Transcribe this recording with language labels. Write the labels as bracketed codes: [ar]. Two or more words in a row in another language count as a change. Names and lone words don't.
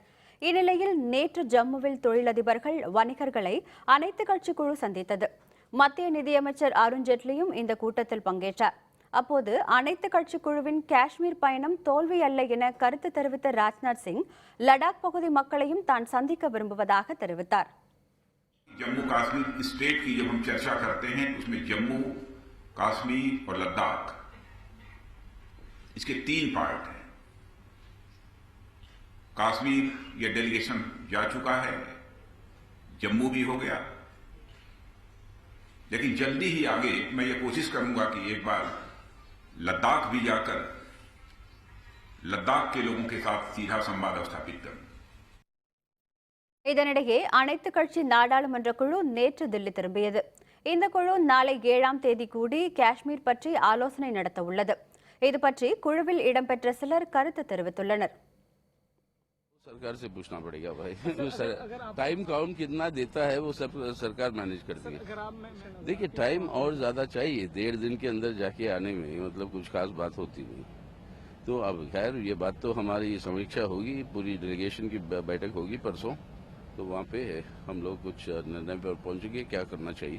[ta] இந்நிலையில் நேற்று ஜம்முவில் தொழிலதிபர்கள், வணிகர்களை அனைத்து கட்சி குழு சந்தித்தது. மத்திய நிதியமைச்சர் அருண்ஜேட்லியும் இந்த கூட்டத்தில் பங்கேற்றார். அப்போது அனைத்து கட்சி குழுவின் காஷ்மீர் பயணம் தோல்வி அல்ல என கருத்து தெரிவித்த ராஜ்நாத் சிங் லடாக் பகுதி மக்களையும் தான் சந்திக்க விரும்புவதாக தெரிவித்தார். [hi] जम्मू कश्मीर स्टेट की जब हम चर्चा करते हैं उसमें जम्मू, कश्मीर और लद्दाख इसके 3 पार्ट हैं. कश्मीर ये डेलीगेशन जा चुका है, जम्मू भी हो गया, लेकिन जल्दी ही आगे मैं ये कोशिश करूंगा कि एक बार लद्दाख भी जाकर लद्दाख के लोगों के साथ सीधा संवाद स्थापित करूं. [ta] இதனிடையே அனைத்து கட்சி நாடாளுமன்ற குழு நேற்று தில்லி திரும்பியது. இந்த குழு நாளை 7ஆம் தேதி கூடி காஷ்மீர் பற்றி ஆலோசனை நடத்த உள்ளது. இது பற்றி குழுவில் இடம்பெற்ற சிலர் கருத்து தெரிவித்துள்ளனர். [hi] सरकार से पूछना पड़ेगा भाई. [en] time count [hi] कितना देता है वो सब सरकार मैनेज करती है. देखिए टाइम और ज्यादा चाहिए, 1.5 दिन के अंदर जाके आने में मतलब कुछ खास बात होती नहीं. तो अब खैर ये बात तो हमारी समीक्षा होगी, पूरी डेलीगेशन की बैठक होगी परसों, तो वहाँ पे हम लोग कुछ निर्णय पर पहुंचेंगे क्या करना चाहिए.